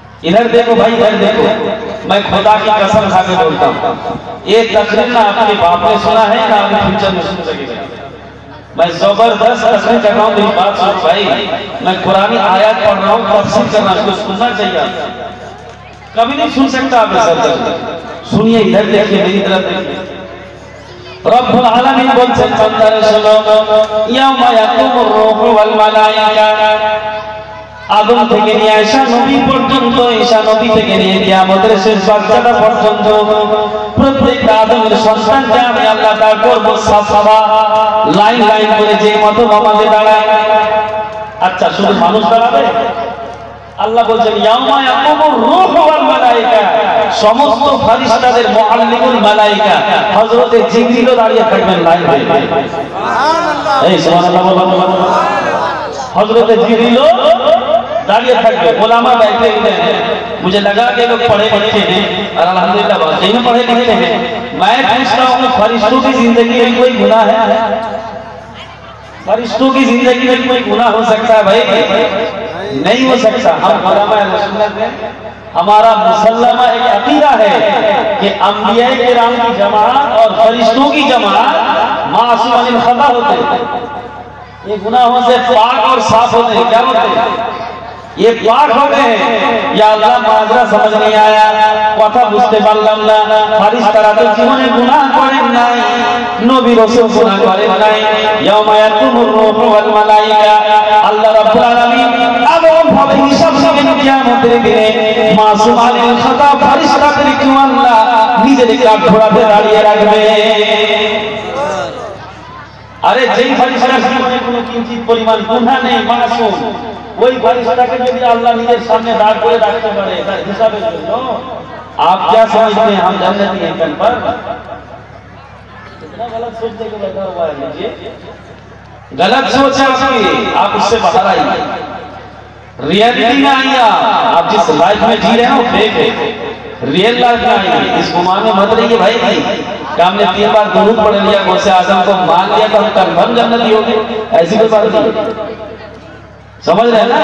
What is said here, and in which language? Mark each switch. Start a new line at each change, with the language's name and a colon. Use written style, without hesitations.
Hindi: इधर देखो भाई, इधर देखो, मैं खुदा की कसम खा के बोलता हूँ ये तकरीर ना आपके बाप ने सुना है ना आपने फ्यूचर में सुन सकेगा। मैं जबरदस्त कसम कर रहा हूँ, मेरी बात सुन भाई, मैं कुरानी आयत पढ़ रहा हूँ, तफसीर करना, इसको सुनना चाहिए। कभी नहीं सुन सकता आप ऐसा, सुनिए, इधर देखिए, मेरी तरफ देखिए।
Bangla: রব্বুল আলামিন বলছেন বান্দারে শোনো,
Arabic: ইয়াউমা ইয়াকুমুর রূহু ওয়াল মালাইকা,
Bangla: আদম থেকে নিয়ে ঈসা নবী পর্যন্ত, ঈসা নবী থেকে নিয়ে কিয়ামতের শেষ বাচ্চাটা পর্যন্ত প্রত্যেকটা আদমের সন্তানকে আমি আল্লাহ দাঁড় করব সাফা, লাইন লাইন করে, যে মতো নামাজে দাঁড়ায়। আচ্ছা, শুধু মানুষ দাঁড়াবে? আল্লাহ বলছেন
Arabic: ইয়াউমা ইয়াকুমুর রূহু ওয়াল মালাইকা,
Bangla: সমস্ত ফেরেশতাদের মুআল্লিমুল মালাইকা হযরতে জিবরিলও দাঁড়িয়ে থাকবেন লাইন হয়ে। সুবহানাল্লাহ, এই সুবহানাল্লাহ বলুন।
Hindi: হযরতে জিবরিলও दाड़िए थक ओलामा बैठे हुए हैं। मुझे लगा कि लोग पढ़े लिखे हैं और अल्हम्दुलिल्लाह वाकई में पढ़े लिखे हैं। मैं पूछता हूँ फरिश्तों की जिंदगी में कोई गुनाह है? फरिश्तों की जिंदगी में कोई गुनाह हो सकता है भाई? नहीं हो सकता। हम उलमा सुन्नत में हमारा मुसल्लमा एक अकीदा है कि अंबिया किराम की जमात और फरिश्तों की जमात मासूम अनिल खता होते हैं। ये गुनाहों से पाक और साफ होते हैं। क्या होते हैं? ये पाक होते हैं। या अल्लाह माजरा समझ नहीं आया,
Bangla: কথা বুঝতে পারলাম না, ফেরেশতারা তো জীবনে গুনাহ করেন নাই, নবী রাসূল গুনাহ করেন নাই।
Arabic: ইয়াউমা ইয়াকুমুর রূহু ওয়াল মালায়েকা,
Bangla: আল্লাহ রাব্বুল আলামিন এমন ভাবে হিসাব নেবেন কিয়ামতের দিনে, মাসুম আলীর খাতা ফেরেশতাদেরকে আল্লাহ নিজের কাঠগড়াতে দাঁড়িয়ে রাখবে। আরে যেই ফেরেশতার জীবনে কোনো কিঞ্চিত পরিমাণ গুনাহ নেই, মাসুম, ওই ফেরেশতাকে যদি আল্লাহ নিজের সামনে দাঁড় করে রাখতে পারে তার হিসাবের জন্য,
Hindi: आप क्या समझते हैं हम जन्नती हैं कल पर? कितना गलत सोच लेके बैठा हुआ है ये, गलत सोच है आपकी, आप उससे बाहर आइए, रियलिटी में आइए। आप जिस लाइफ में जी रहे हैं वो फेक है, रियल लाइफ में आइए। इस गुमान में मत रहिए भाई कि हमने 3 बार दुरूद पढ़ लिया, गौसे आजम को मान लिया तो हम कन्फर्म जन्नती हो गए, ऐसी कोई बात नहीं। समझ रहे हैं ना?